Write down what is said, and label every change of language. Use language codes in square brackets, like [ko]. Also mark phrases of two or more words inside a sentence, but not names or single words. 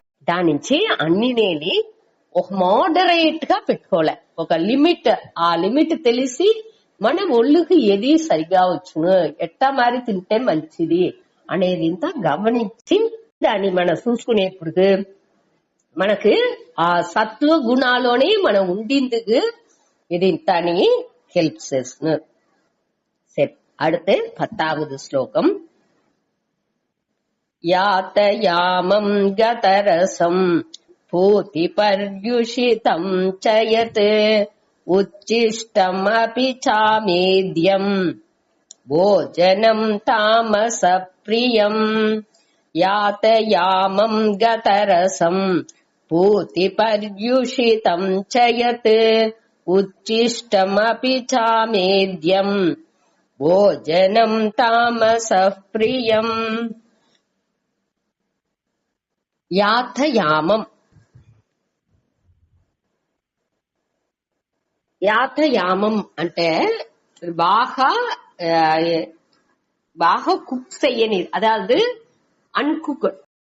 [te] దాని నుంచి అన్నినేని ఒక మోడరేట్ గా పెట్టుకోలే, ఒక లిమిట్, ఆ లిమిట్ తెలిసి మన ఒళ్ళుకి ఏది సరిగా వచ్చును ఎట్టా మారి తింటే మంచిది అనేది ఇంత గమనించి దాన్ని మనం చూసుకునేప్పుడు మనకు ఆ సత్వ గుణాలోనే మనం ఉండిందుకు ఇది ఇంత అని హెల్ప్ చేస్తున్నారు. సరే, [ta] அடுத்து 10வது ஸ்லோகம். [sa] यातयामं गतरसं पूति पर्युषितं च यत् उच्छिष्टम् अपि चामेध्यं भोजनं तामस प्रियम्. यातयामं गतरसं पूति पर्युषितं च यत् उच्छिष्टम् अपि चामेध्यं भोजनं तामसः प्रियम्. [te] యాతయామం అంటే బాగా కుక్ [ta] செய்யని, அதாவது அன்குக்